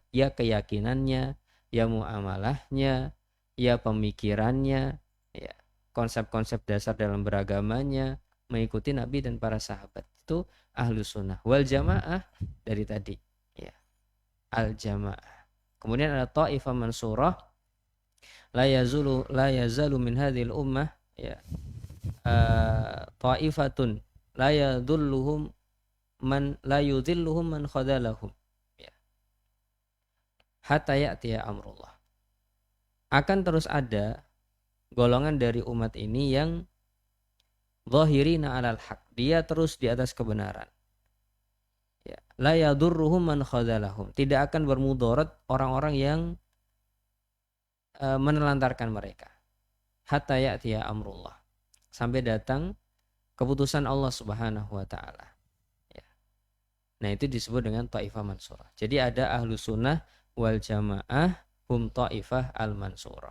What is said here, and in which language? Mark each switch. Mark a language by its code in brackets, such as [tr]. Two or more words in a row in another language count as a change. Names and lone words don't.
[id] Ya keyakinannya, ya muamalahnya, ya pemikirannya, ya konsep-konsep dasar dalam beragamanya, mengikuti Nabi dan para sahabat. [ar] Itu أهل السنة. والجماعة [id] dari tadi, [ar] ya, الجماعة. [id] Kemudian ada [ar] طائفة منصورة، لا يزال من هذه الأمة, ya, طائفة لا يضلهم من خذلهم, ya, حتى يأتي أمر الله. [id] Akan terus ada golongan dari umat ini yang [ar] ظاهرين على الحق, [id] dia terus di atas kebenaran. Ya, [ar] لا يضرهم من خذلهم, [id] tidak akan bermudarat orang-orang yang menelantarkan mereka. [ar] حتى يأتي أمر الله, [id] sampai datang keputusan Allah [ar] سبحانه وتعالى. [id] Ya. Nah, itu disebut dengan [ar] طائفة منصورة. [id] Jadi ada [ar] أهل السنة والجماعة هم الطائفة المنصورة.